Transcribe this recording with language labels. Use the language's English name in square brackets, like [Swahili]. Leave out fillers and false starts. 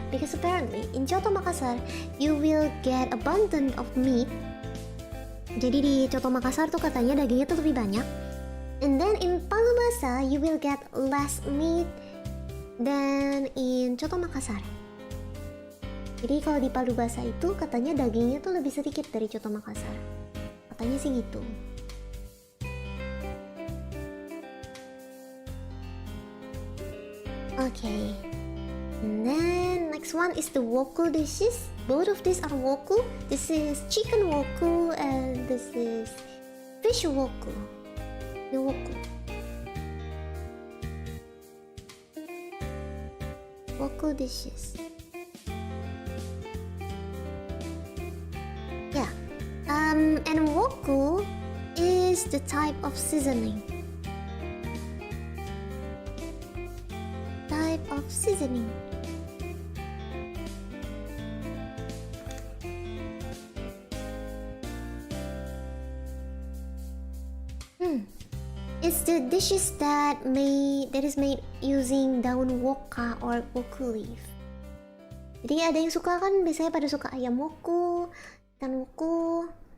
[English] Because apparently in Coto Makassar you will get abundant of meat. [Indonesian] Jadi di Coto Makassar tuh katanya dagingnya tuh lebih banyak. [English] And then in palu basah you will get less meat than in Coto Makassar. [Indonesian] Jadi kalau di palu basah itu katanya dagingnya tuh lebih sedikit dari Coto Makassar. Katanya sih gitu. [English] Okay, and then next one is the woku dishes. Both of these are woku. This is chicken woku and this is fish woku. The woku. Woku dishes. Yeah, and woku is the type of seasoning. Of seasoning. It's the dishes that is made using daun woka or woku leaf. [Indonesian] Jadi ada yang suka kan, biasanya pada suka ayam woku, ikan woku.